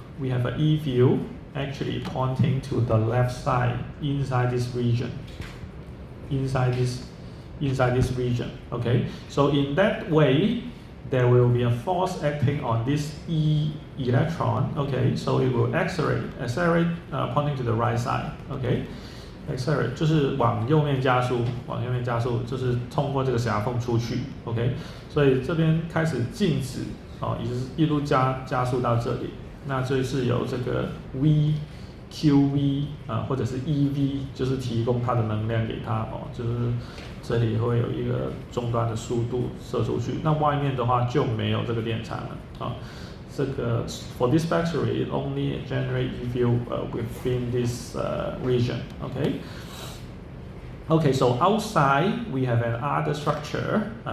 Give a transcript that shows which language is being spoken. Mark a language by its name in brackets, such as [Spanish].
[English] We have an E field actually pointing to the left side inside this region. Inside this region. Okay, so in that way there will be a force acting on this E electron. Okay, so it will accelerate pointing to the right side. Okay, accelerate [Chinese] 就是往右面加速，就是通过这个狭缝出去。 OK， 所以这边开始静止一路加速到这里，那就是有这个 QV 或者是 EV， 就是提供它的能量给它就是这里会有一个终端的速度射出去，那外面的话就没有这个电场了这个 [English] for this battery it only generate E field within this region. Okay, so outside we have another structure.